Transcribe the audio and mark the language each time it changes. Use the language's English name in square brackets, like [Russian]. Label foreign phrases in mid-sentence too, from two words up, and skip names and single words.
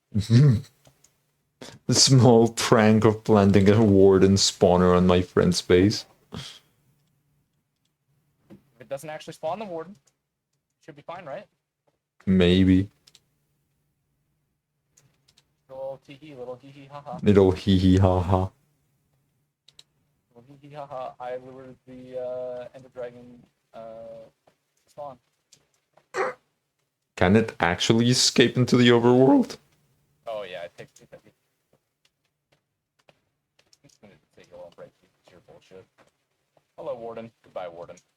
[English] The small prank of planting a warden spawner on my friend's base. If it doesn't actually spawn the warden, should be fine, right? Maybe. Little tee hee, little hee hee, haha. Little hee hee ha ha. Little hee hee, haha. I lured the Ender Dragon spawn. Can it actually escape into the overworld? Oh yeah, it takes. I'm just gonna take a little break. It's your bullshit. Hello, Warden. Goodbye, Warden.